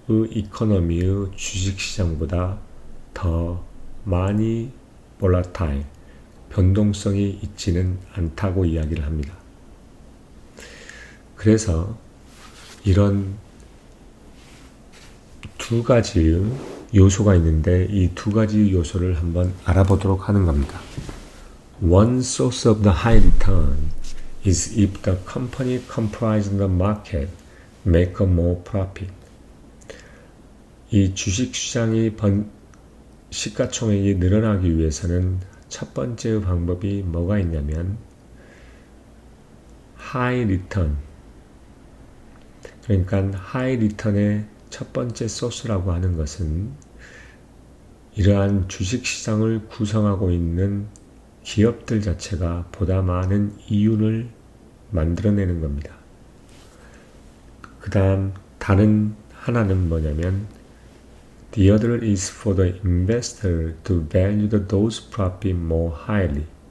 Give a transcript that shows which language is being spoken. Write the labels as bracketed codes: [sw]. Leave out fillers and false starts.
[ko] 이코노미의 주식시장보다 더 많이 볼라타일, 변동성이 있지는 않다고 이야기를 합니다. 그래서 이런 두 가지의 요소가 있는데 이 두 가지 요소를 한번 알아보도록 하는 겁니다. [en] One source of the high return is if the company comprising the market make a more profit. [ko] 이 주식시장이 시가총액이 늘어나기 위해서는 첫 번째 방법이 뭐가 있냐면 high return, 그러니까 high return의 첫 번째 소스라고 하는 것은 이러한 주식시장을 구성하고 있는 기업들 자체가 보다 많은 이윤을 만들어내는 겁니다. 그 다음 다른 하나는 뭐냐면 [en] The other is for the investor to value those profits more highly.